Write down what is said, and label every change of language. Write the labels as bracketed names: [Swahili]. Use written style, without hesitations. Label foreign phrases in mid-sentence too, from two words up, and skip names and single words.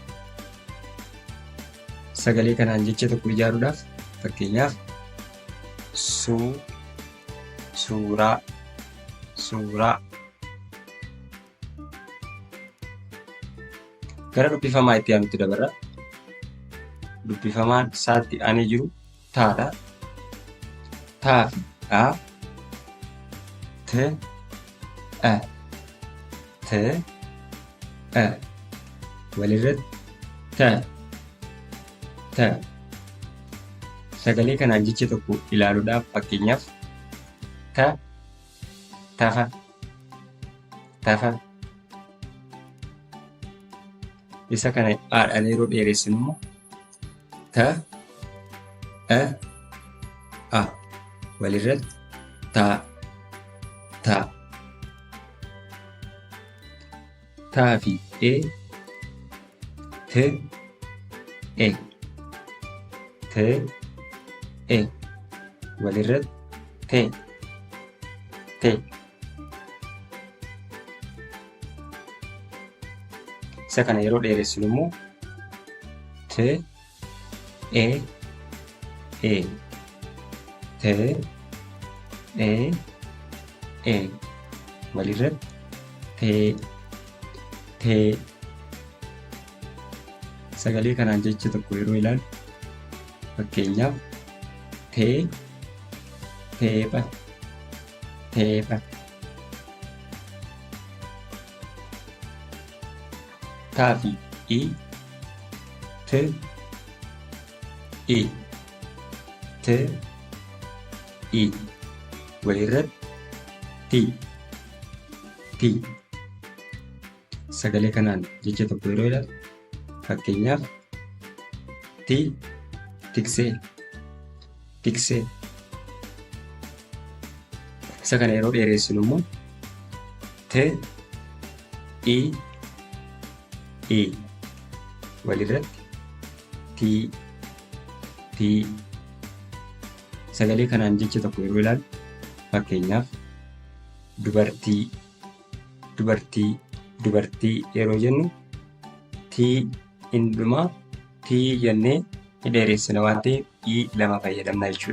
[Oromo] Sagalee kanaan jecha tokko ijaaruudhaaf fakkeenyaaf suuraa suuraa. Gara dubbifamaa itti aanutti dabarra. Dubbifamaan isaatti aanee jiru taadha. Taa fi dhaa t a t a walirratti ta ta. Sagalee kanaan jecha tokko ilaaluudhaaf fakkeenyaaf tafa tafa. Isa kana haadhaan yeroo dheeressinu immoo ta a walirratti ta ta. taa fi e te e te e walirratti te isa kana yeroo dheeressinu immoo te e te e walirratti te sagalee kanaan jecha tokko yeroo ilaalu fakkeenyaaf teepha taa fi i te i walirratti ti sagalee kanaan jecha tokko yeroo ilaalu fakkeenyaaf tiksee isa kana yeroo dheeressinu immoo te i walirratti ti sagalee kanaan jecha tokko yeroo ilaalu fakkeenyaaf dubartii yeroo jennu tii indumaa tii jennee ni dheeressina waan ta'eef i lama fayyadamna jechuudha.